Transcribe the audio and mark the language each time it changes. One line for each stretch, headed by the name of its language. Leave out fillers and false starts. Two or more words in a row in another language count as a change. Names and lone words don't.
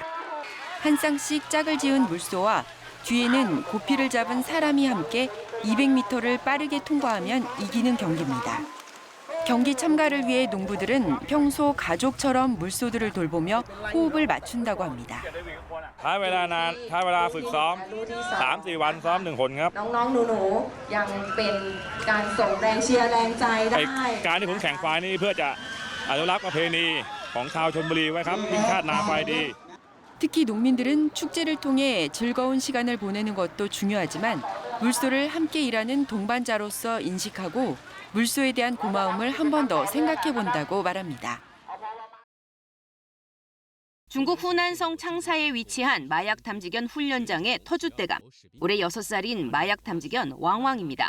Korean: 한 쌍씩 짝을 지은 물소와 뒤에는 고피를 잡은 사람이 함께 200m를 빠르게 통과하면 이기는 경기입니다. 경기 참가를 위해 농부들은 평소 가족처럼 물소들을 돌보며 호흡을 맞춘다고 합니다.
Thai: ใช้เวลาฝึกซ้อม 3-4 วันซ้อม1คนครับน้องๆหนูๆยังเป็นการส่งแรงเชียร์แรงใจได้การที่ผมแข่งควายนี่เพื่อจะอนุรักษ์ประเพณีของชาวชลบุรีไว้ครับวิ่งคาดนาควายดี
Korean: 특히 농민들은 축제를 통해 즐거운 시간을 보내는 것도 중요하지만 물소를 함께 일하는 동반자로서 인식하고 물소에 대한 고마움을 한 번 더 생각해 본다고 말합니다. 중국 후난성 창사에 위치한 마약 탐지견 훈련장의 터줏대감, 올해 6살인 마약 탐지견 왕왕입니다.